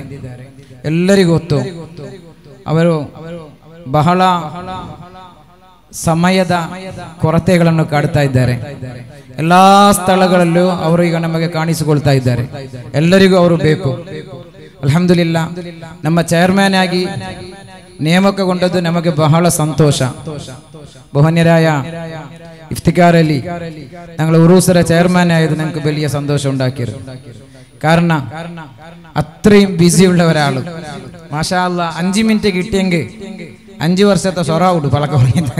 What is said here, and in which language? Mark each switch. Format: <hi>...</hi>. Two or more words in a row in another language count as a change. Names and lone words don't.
<kn>ಎಲ್ಲರಿಗೂ ಗೊತ್ತು ಅವರು ಬಹಳ ಸಮಯದ ಕೊರತೆಗಳನ್ನು ಕಾಡ್ತಾ ಇದ್ದಾರೆ. ಎಲ್ಲಾ ಸ್ಥಳಗಳಲ್ಲೂ ಅವರು ಈಗ ನಮಗೆ ಕಾಣಿಸಿಕೊಳ್ತಾ ಇದ್ದಾರೆ. ಎಲ್ಲರಿಗೂ ಅವರು ಬೇಕು. ಅಲ್ಹಮ್ದುಲಿಲ್ಲಾ ನಮ್ಮ ಚೇರ್ಮನ್ ಆಗಿ ನೇಮಕಗೊಂಡದ್ದು ನಮಗೆ ಬಹಳ ಸಂತೋಷ.</kn> <ml>ബഹുമാന്യരായ ഇഫ്തിഖാർ അലി ഞങ്ങൾ ഉറൂസര ചെയർമാൻ ആയത് ഞങ്ങൾക്ക് വലിയ സന്തോഷം ഉണ്ടാക്കിയിരുന്നു. കാരണം അത്രയും ബിസി ഉള്ള ഒരാൾ</ml> <ar>ما شاء الله</ar> <ml>5 മിനിറ്റ് കിട്ടിയെങ്കിൽ 5 വർഷത്തെ സൊറാവുണ്ട് പളക്ക പറഞ്ഞത്.</ml>